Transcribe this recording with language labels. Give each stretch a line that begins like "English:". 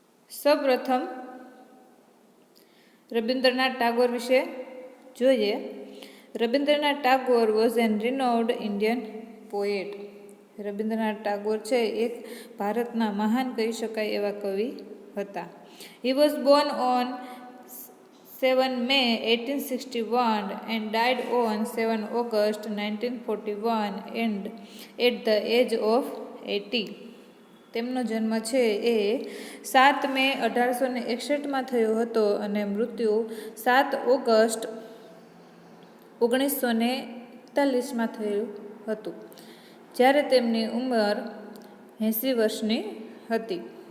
Gujarati: સૌપ્રથમ રવિન્દ્રનાથ ટાગોર વિશે જોઈએ.
English: Rabindranath Tagore was an renowned Indian poet.
Gujarati: Rabindranath Tagore છે એક ભારતના મહાન કહી શકાય એવા કવિ હતા.
English: He was born on 7 May 1861 and died on 7 August 1941 and at the age of 80.
Gujarati: તેમનો જન્મ છે એ 7 મે 1861 થયો હતો અને મૃત્યુ 7 ઓગસ્ટ 1941 થયું હતું, જ્યારે તેમની ઉંમર 80 વર્ષની હતી.